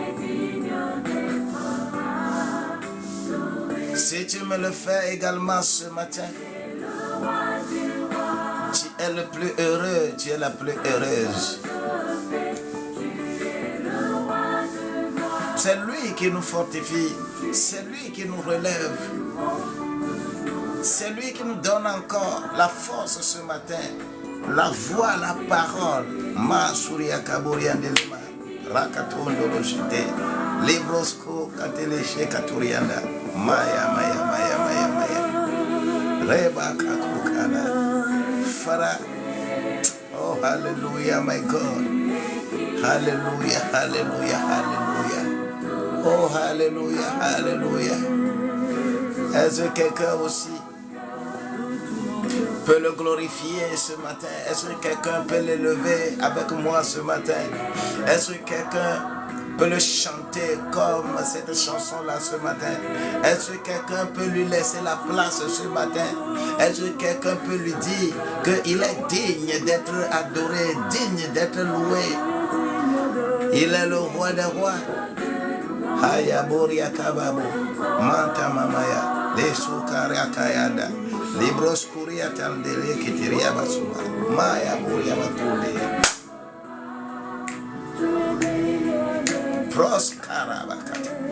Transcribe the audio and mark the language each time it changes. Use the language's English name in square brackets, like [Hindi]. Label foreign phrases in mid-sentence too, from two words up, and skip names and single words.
[French] Si tu me le fais également ce matin, tu es le plus heureux, tu es la plus heureuse. C'est lui qui nous fortifie, c'est lui qui nous relève. C'est lui qui nous donne encore la force ce matin. La voix, la parole. Ma Surya Kaboriandelema. Rakatondo Loshite. Librosko Kateleshe Katurianda. Maya, Maya, Maya, Maya, Maya. Reba Kakukana. Fara. [English] Oh, hallelujah, my God. Hallelujah, hallelujah, hallelujah. [French] Oh, hallelujah, hallelujah. Est-ce que quelqu'un aussi peut le glorifier ce matin? Est-ce que quelqu'un peut l'élever avec moi ce matin? Est-ce que quelqu'un peut le chanter chanter comme cette chanson-là ce matin? Est-ce que quelqu'un peut lui laisser la place ce matin? Est-ce que quelqu'un peut lui dire qu'il est digne d'être adoré, digne d'être loué? Il est le roi des rois. Hayaboria kababo, manta mamaya, lesukaria kayada, libros kuria tandele kitiria basuma, maya boria matule. Proscarabakata.